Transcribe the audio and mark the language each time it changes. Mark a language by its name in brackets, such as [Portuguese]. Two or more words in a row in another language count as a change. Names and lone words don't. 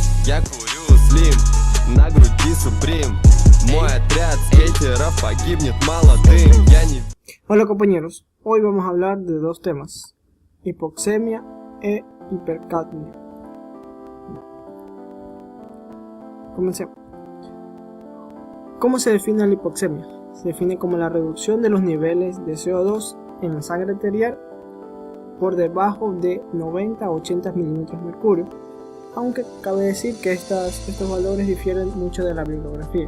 [Russian] Я курю слим, на груди Supreme. Мой отряд скейтеров погибнет молодым. Я не... [Spanish] Hola compañeros, hoy vamos a hablar de dos temas: hipoxemia e hipercapnia. Comencemos. ¿Cómo se define la hipoxemia? Se define como la reducción de los niveles de CO2 en la sangre arterial por debajo de 90 a 80 milímetros de mercurio, aunque cabe decir que estos valores difieren mucho de la bibliografía.